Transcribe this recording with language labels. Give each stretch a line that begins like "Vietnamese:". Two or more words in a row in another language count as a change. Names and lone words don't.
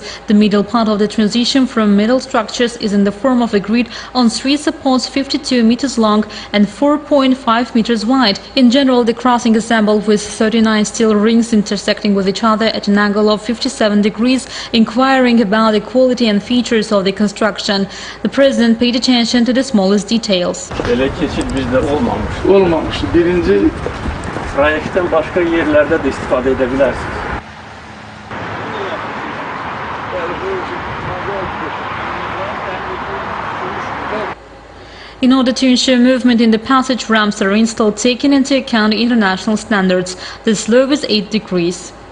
English: The The middle part of the transition from metal structures is in the form of a grid on 3 supports 52 meters long and 4.5 meters wide. In general, the crossing is assembled with 39 steel rings intersecting with each other at an angle of 57 degrees, inquiring about the quality and features of the construction. The President paid attention to the smallest details.
Azerbaijani: Belə keçid bizdə olmamışdı. Olmamıştı. Birinci Proyektdən başqa yerlərdə də istifadə edə bilərsiniz.
English: In order to ensure movement in the passage, ramps are installed taking into account international standards. The slope is 8 degrees.